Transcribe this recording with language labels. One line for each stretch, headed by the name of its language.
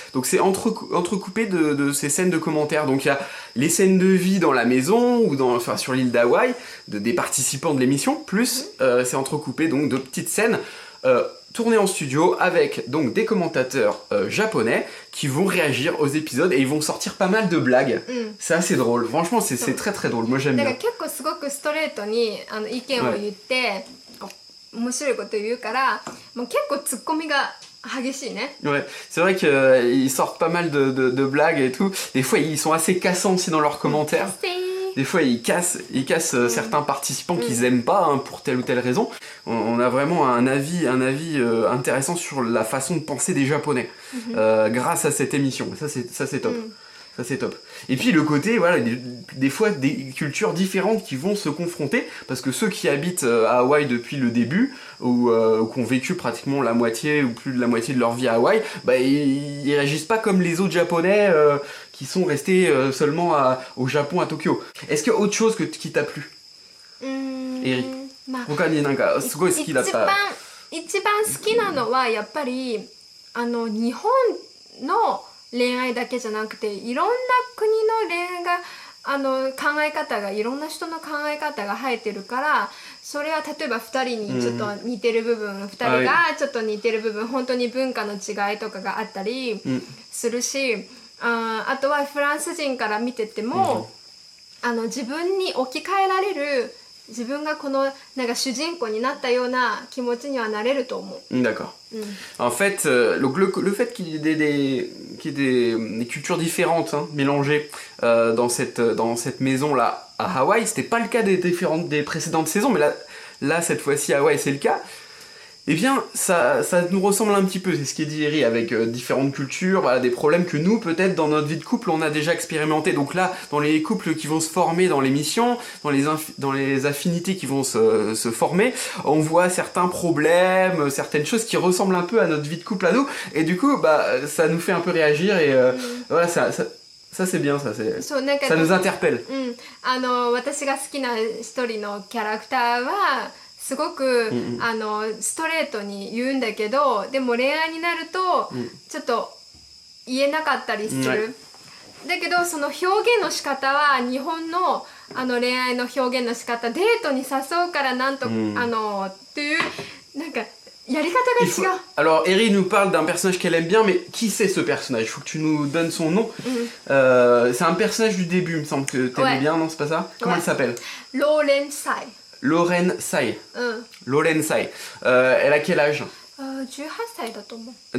French: Donc c'est entrecoupé de ces scènes de commentaires. Donc il y a les scènes de vie dans la maison ou sur l'île d'Hawaï des participants de l'émission, plus c'est entrecoupé donc de petites scènes tournées en studio avec donc des commentateurs japonais qui vont réagir aux épisodes et ils vont sortir pas mal de blagues. C'est assez drôle. Franchement, c'est très très drôle. Moi j'aime bien.
Japanese: 結構すごくストレートに意見を言って面白いこと言うからもう結構ツッコミが激しいね。
French: Ouais, c'est vrai qu'ils sortent pas mal de blagues et tout. Des fois, ils sont assez cassants aussi dans leurs commentaires. Des fois, ils cassent certains participants qu'ils aiment pas, hein, pour telle ou telle raison. On a vraiment un avis intéressant sur la façon de penser des Japonais grâce à cette émission. Ça c'est top. Ça c'est top. Et puis le côté, voilà, des fois des cultures différentes qui vont se confronter, parce que ceux qui habitent à Hawaï depuis le début, ou qui ont vécu pratiquement la moitié ou plus de la moitié de leur vie à Hawaï, bah ils réagissent pas comme les autres Japonais qui sont restés seulement au Japon, à Tokyo. Est-ce qu'il y a autre chose qui t'a plu? Eri.
Japanese: 他になんかすごい好きだった一番好きなのはやっぱり日本の恋愛だけじゃなくていろんな国の恋愛が考え方がいろんな人の考え方が入ってるからそれは例えば2人にちょっと似てる部分、2人がちょっと似てる部分、本当に文化の違いとかがあったりするし、あとはフランス人から見てても、自分に置き換えられる自分がこのなんか主人公になったような気持ちにはなれると思う。
French: D'accord. En fait, donc le fait qu'il y ait des cultures différentes hein, mélangées dans cette maison-là à Hawaï, c'était pas le cas des précédentes saisons, mais là cette fois-ci à Hawaï c'est le cas. Eh bien, ça nous ressemble un petit peu, c'est ce qui est dit Eri, avec différentes cultures, voilà, des problèmes que nous, peut-être, dans notre vie de couple, on a déjà expérimenté. Donc là, dans les couples qui vont se former dans l'émission, dans les affinités qui vont se former, on voit certains problèmes, certaines choses qui ressemblent un peu à notre vie de couple à nous, et du coup, ça nous fait un peu réagir, et voilà, ça c'est bien, ça nous interpelle.
Japanese: 私が好きな一人のキャラクターはすごく、ストレートに言うんだけどでも恋愛になると、ちょっと言えなかったりする、だけどその表現の仕方は日本の恋愛の表現の仕方デートに誘うからなんと、っていうなんかやり方が違う。
French: Alors Eri nous parle d'un personnage qu'elle aime bien, mais qui c'est ce personnage? Il faut que tu nous donnes son nom. C'est un personnage du début, il me semble que t'aimais bien, non? C'est pas ça? Comment elle s'appelle? Lauren Tsai. Lauren Tsai. Lauren Tsai. Elle a quel âge?
Japanese: 18歳だと思う。